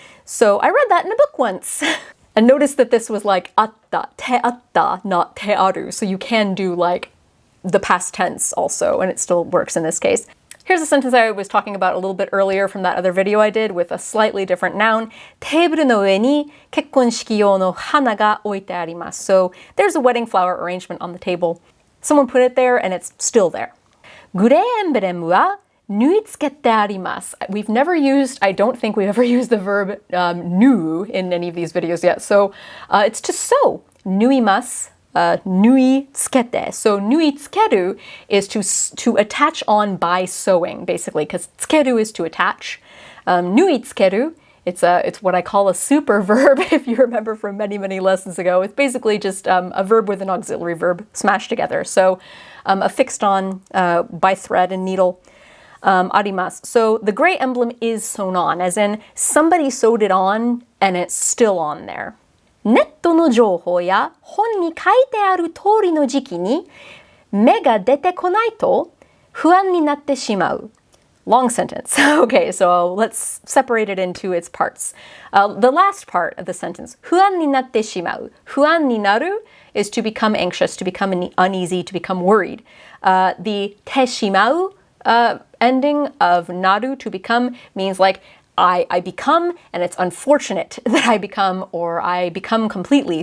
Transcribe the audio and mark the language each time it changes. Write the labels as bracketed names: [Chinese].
[English] So I read that in a book once. And notice that this was like atta, te atta, not te aru. So you can do like the past tense also, and it still works in this case. Here's a sentence I was talking about a little bit earlier from that other video I did with a slightly different noun. [Japanese] テーブルの上に結婚式用の花が置いてあります. [English] So there's a wedding flower arrangement on the table. Someone put it there and it's still there. [Japanese] グレーエンブレムは縫い付けてあります. [English] We've never used, I don't think we've ever used the verb nu in any of these videos yet. [Japanese] So it's to sew. 縫います.縫い付けて. [English] So 縫い付ける is to attach on by sewing, basically, because 付ける is to attach. Nuitsukeru, it's what I call a super verb, if you remember from many, many lessons ago. It's basically just a verb with an auxiliary verb smashed together. So affixed on by thread and needle. Arimasu. So the gray emblem is sewn on, as in somebody sewed it on and it's still on there. [Japanese] ネットの情報や本に書いてある通りの時期に芽が出てこないと不安になってしまう. [English] Long sentence. Okay, so let's separate it into its parts. The last part of the sentence, [Japanese] 不安になってしまう. [English] 不安になる is to become anxious, to become uneasy, to become worried. The てしまうending of naru, to become, means like I become, and it's unfortunate that I become, or I become completely.